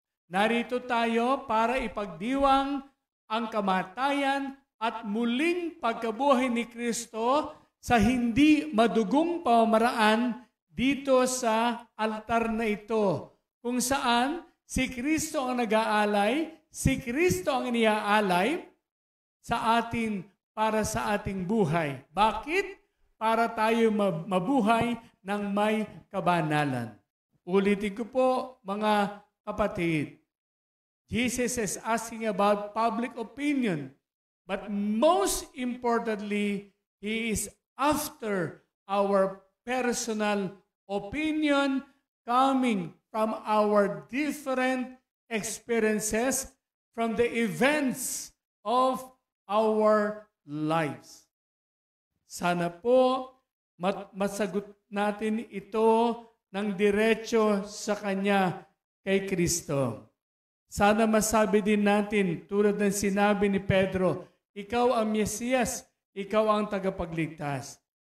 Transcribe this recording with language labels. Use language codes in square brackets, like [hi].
[tl] Narito tayo para ipagdiwang ang kamatayan at muling pagkabuhay ni Kristo sa hindi madugong pamamaraan dito sa altar na ito, kung saan si Kristo ang nag-aalay, si Kristo ang iniaalay sa atin para sa ating buhay. Bakit? Para tayo mabuhay ng may kabanalan. Ulitin ko po, mga kapatid, [en] Jesus is asking about public opinion, but most importantly, He is after our personal opinion coming from our different experiences from the events of our lives. [tl] Sana po masagot natin ito ng diretso sa Kanya kay Kristo. Sana masabi din natin, tulad ng sinabi ni Pedro, ikaw ang Mesiyas, ikaw ang tagapagligtas.